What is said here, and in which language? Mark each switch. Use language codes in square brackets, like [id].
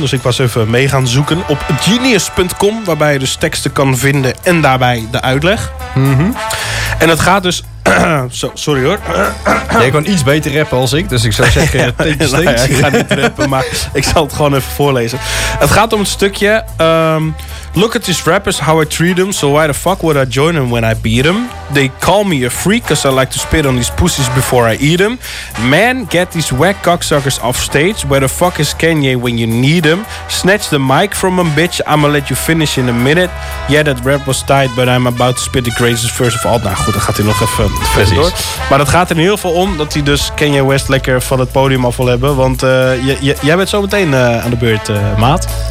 [nl] Dus ik was even mee gaan zoeken op genius.com. Waarbij je dus teksten kan vinden en daarbij de uitleg. Mm-hmm. En het gaat dus... Sorry hoor. Jij kan iets beter rappen als ik, dus ik zou zeggen... ik ga niet rappen, maar ik zal het gewoon even voorlezen. Het gaat om het stukje... [en] Look at these rappers, how I treat them, so why the fuck would I join them when I beat them? They call me a freak, cause I like to spit on these pussies before I eat them. Man, get these whack cocksuckers off stage, where the fuck is Kanye when you need him? Snatch the mic from him, bitch, I'ma let you finish in a minute. Yeah, that rap was tight, but I'm about to spit the greatest verse of all. [nl] Nou goed, dan gaat hij nog even verder door. Maar dat gaat er in heel veel om, dat hij dus Kanye West lekker van het podium af wil hebben. Want jij bent zo meteen aan de beurt, maat.